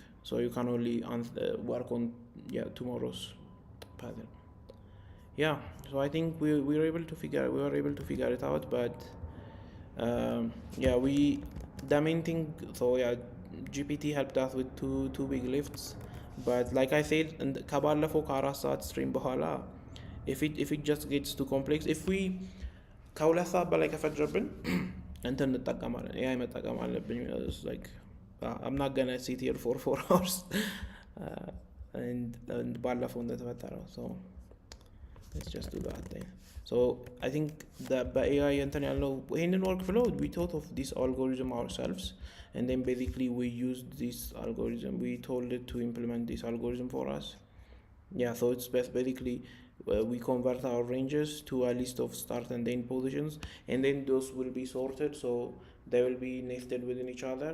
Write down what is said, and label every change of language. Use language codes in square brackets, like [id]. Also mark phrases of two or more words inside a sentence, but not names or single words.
[en] So you can only work on tomorrow's pattern. Yeah, so I think we were able to figure it out. But the main thing, so yeah, GPT helped us with two big lifts. But like I said, and [am] ከባለፈው ከ4 ሰዓት stream በኋላ [en] if it just gets too complex, if we [am] ከ2 ሰዓት በላይ ከፈጀብን እንትን እንጠቀማለን፣ AI መጠቀም አለብን። [en] like I'm not gonna sit here for 4 hours and [am] ባለፈው እንደተፈጠረው, [en] so let's just do that then. So I think that by AI [am] እንትን ያለው ይሄንን [en] workflow, we thought of this algorithm ourselves, and then basically we used this algorithm, we told it to implement this algorithm for us. Yeah, so it's basically we convert our ranges to a list of start and end positions, and then those will be sorted, so they will be nested within each other.